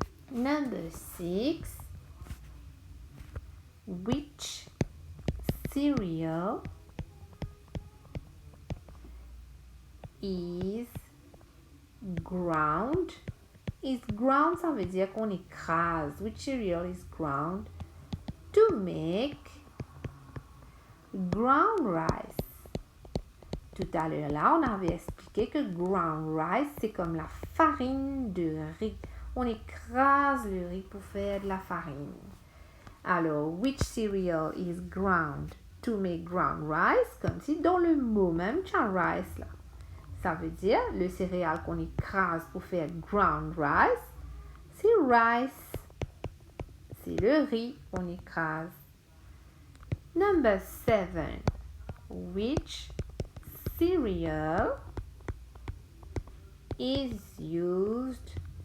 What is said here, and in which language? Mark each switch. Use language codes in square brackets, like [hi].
[en] Number 6. Which cereal is ground? Is ground, [fr] ça veut dire qu'on écrase. [en] Which cereal is ground to make ground rice? [fr] Tout à l'heure, là, on avait expliqué que [en] ground rice, [fr] c'est comme la farine de riz. On écrase le riz pour faire de la farine. [en] Alors, which cereal is ground to make ground rice? [fr] Comme si dans le mot même, tu as rice là. Ça veut dire le céréal qu'on écrase pour faire [en] ground rice, [fr] c'est rice. C'est le riz qu'on écrase. [en] Number 7. Which cereal is used?